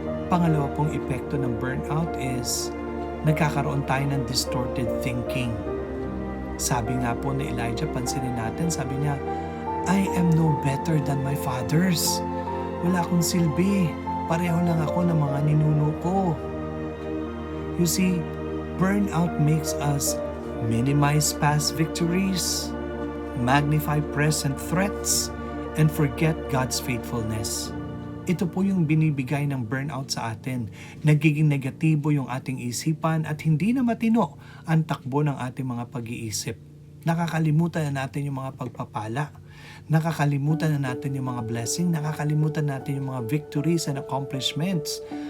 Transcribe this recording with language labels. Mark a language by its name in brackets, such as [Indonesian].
[Filipino] Pangalawa pong epekto ng burnout is nagkakaroon tayo ng distorted thinking. Sabi nga po ni Elijah, pansinin natin, sabi niya, [English] I am no better than my fathers. [Filipino] Wala akong silbi. Pareho lang ako ng mga ninuno ko. [English] You see, burnout makes us minimize past victories, magnify present threats, and forget God's faithfulness. [Filipino] Ito po yung binibigay ng burnout sa atin. Nagiging negatibo yung ating isipan at hindi na matino ang takbo ng ating mga pag-iisip. Nakakalimutan na natin yung mga pagpapala. Nakakalimutan na natin yung mga blessing. Nakakalimutan natin yung mga [English] victories and accomplishments.